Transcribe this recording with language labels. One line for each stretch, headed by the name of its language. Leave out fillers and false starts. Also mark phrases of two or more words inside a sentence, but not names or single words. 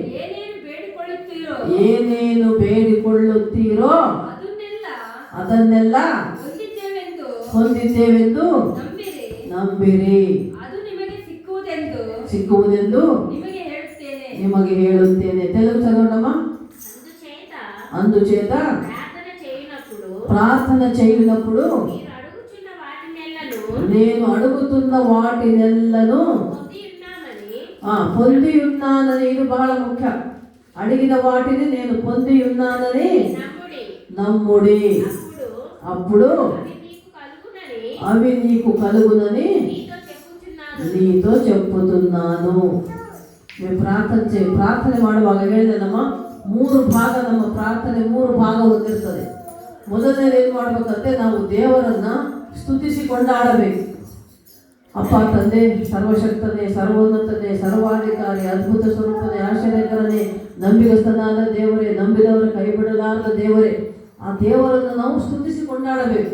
Kannada: ಏನೇನು ಬೇಡಿಕೊಳ್ಳುತ್ತೀರೋ ಅದನ್ನೆಲ್ಲ ಹೊಂದಿದ್ದೇವೆಂದು ನಂಬಿರಿ, ಸಿಕ್ಕುವುದೆಂದು ನಿಮಗೆ ಹೇಳುತ್ತೇನೆ.
Telugu: తెలుగు చదవడమా? అందుచేత ప్రార్థన చేయనప్పుడు నేను అడుగుతున్న వాటినెల్లను పొంది ఉన్నానని. ఇది బహಳ ముఖ్య. అడిగిన వాటిని నేను పొంది ఉన్నానని నమ్ముడి, అప్పుడు అవి నీకు కలుగునని నీతో చెప్పుతున్నాను.
Kannada: మేము ಪ್ರಾರ್ಥನೆ ಮಾಡುವಾಗ ಹೇಳಿದೆನಮ್ಮ, 3 ಭಾಗ ನಮ್ಮ ಪ್ರಾರ್ಥನೆ 3 ಭಾಗ ಹೊಂದಿರ್ತದೆ. ಮೊದಲನೇದು ಏನು ಮಾಡ್ಬೇಕಂತೆ, ನಾವು ದೇವರನ್ನ ಸ್ತುತಿಸಿ ಕೊಂಡಾಡಬೇಕು. ಅಪ್ಪ ತಂದೆ, ಸರ್ವಶಕ್ತನೇ, ಸರ್ವೋನ್ನತನೇ, ಸರ್ವಾಧಿಕಾರಿ, ಅದ್ಭುತ ಸ್ವರೂಪನೇ, ಆಶ್ಚರ್ಯಕರನೇ, ನಂಬಿಗಸ್ತನಾದ ದೇವರೇ, ನಂಬಿದವರ ಕೈ ಬಿಡಲಾರದ ದೇವರೇ, ಆ ದೇವರನ್ನು ನಾವು ಸ್ತುತಿಸಿ ಕೊಂಡಾಡಬೇಕು.